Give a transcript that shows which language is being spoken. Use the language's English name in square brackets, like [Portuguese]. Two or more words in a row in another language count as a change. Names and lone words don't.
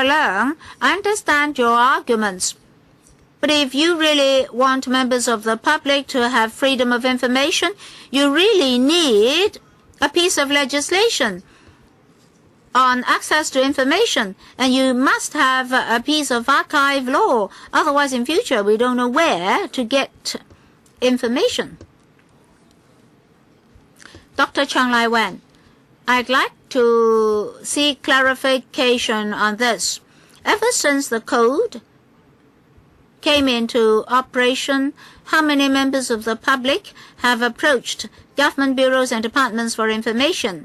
[English] Leung, I understand your arguments. But if you really want members of the public to have freedom of information, you really need a piece of legislation on access to information, and you must have a piece of archive law. Otherwise, in future, we don't know where to get information. Dr. Chang Lai-wen, I'd like to seek clarification on this. Ever since the code came into operation, how many members of the public have approached government bureaus and departments for information?